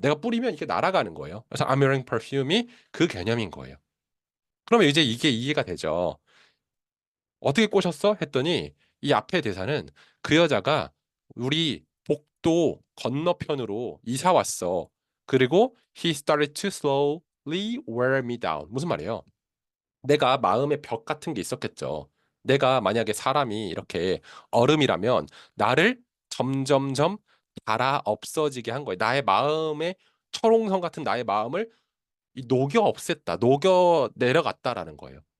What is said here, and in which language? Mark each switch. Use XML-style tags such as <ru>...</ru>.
<ko>내가 뿌리면 이게 날아가는 거예요. 그래서</ko> <en>I'm wearing perfume</en> <ko>이 그 개념인 거예요. 그러면 이제 이게 이해가 되죠. 어떻게 꼬셨어? 했더니 이 앞에 대사는 그 여자가 우리 복도 건너편으로 이사 왔어. 그리고</ko> <en>he started to slowly wear me down.</en> <ko>무슨 말이에요? 내가 마음에 벽 같은 게 있었겠죠. 내가 만약에 사람이 이렇게 얼음이라면 나를 점점점 닳아 없어지게 한 거예요. 나의 마음에 철옹성 같은 나의 마음을 녹여 없앴다. 녹여 내려갔다라는 거예요.</ko>